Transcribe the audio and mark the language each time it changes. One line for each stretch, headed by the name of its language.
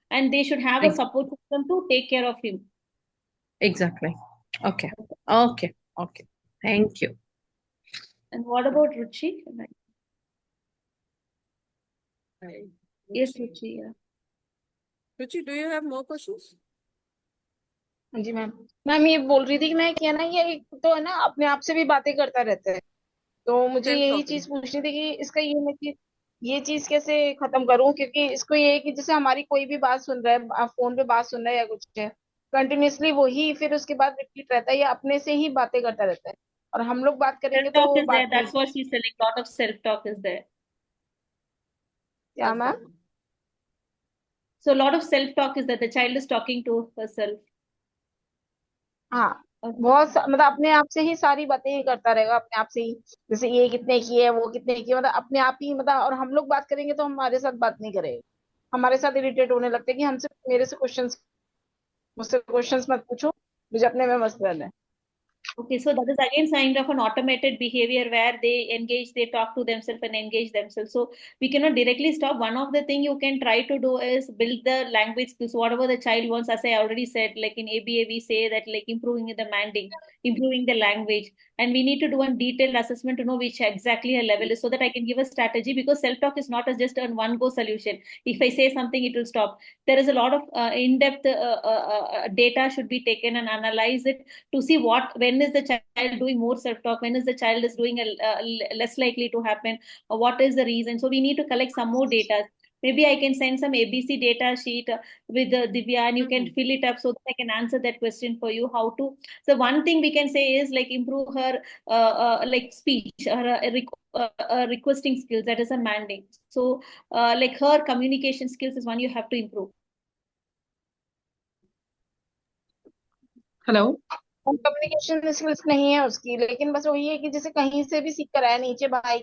English: And they should have a support system to take care of him. Exactly. Okay. Okay. Okay. Thank you. And what about Ruchi? Yes, Ruchi. Yeah. Ruchi, do you have more questions?
Hindi: Ji ma'am. Ma'am ये बोल रही थी कि मैं क्या ना ये एक तो है ना अपने आप से भी बातें करता रहता है, तो मुझे यही चीज पूछनी थी कि इसका ये चीज कैसे खत्म करूं, क्योंकि इसको ये है कि जैसे हमारी कोई भी बात सुन रहा है, फोन पे बात सुन रहा है या कुछ है, कंटिन्यूअसली वही फिर उसके बाद रिपीट रहता है या अपने से ही बातें करता रहता है, और हम लोग बात करेंगे तो
English: Self-talk is there.
Hindi: बात नहीं।
English: That's what she's saying. A lot of self-talk is there.
Hindi: क्या ma'am?
English: So a lot of self-talk is that the child is talking to herself.
Hindi: हाँ, बहुत मतलब अपने आप से ही सारी बातें ही करता रहेगा, अपने आप से ही, जैसे ये कितने की है, वो कितने की है, मतलब अपने आप ही, मतलब और हम लोग बात करेंगे तो हमारे साथ बात नहीं करेगा, हमारे साथ इरिटेट होने लगते हैं कि हमसे मुझसे क्वेश्चंस मत पूछो, मुझे अपने में मस्त रहना है।
English: Okay, so that is again sign of an automated behavior where they talk to themselves and engage themselves. So we cannot directly stop. One of the thing you can try to do is build the language skills. Whatever the child wants, as I already said, like in ABA, we say that like improving the manding, improving the language. And we need to do a detailed assessment to know which exactly a level is, so that I can give a strategy, because self-talk is not just a one-go solution. If I say something, it will stop. There is a lot of in-depth data should be taken and analyze it to see when is the child doing more self-talk, when is the child is doing less likely to happen, or what is the reason. So we need to collect some more data. Maybe I can send some ABC data sheet with Divya, and you can fill it up so that I can answer that question for you. How to? So one thing we can say is like improve her like speech, her requesting skills. That is a mandate. So like her communication skills is one you have to improve. Hello.
Hindi: Communication skills नहीं है उसकी, लेकिन बस वही है कि जैसे कहीं से भी सीख कर आया, नीचे भाई के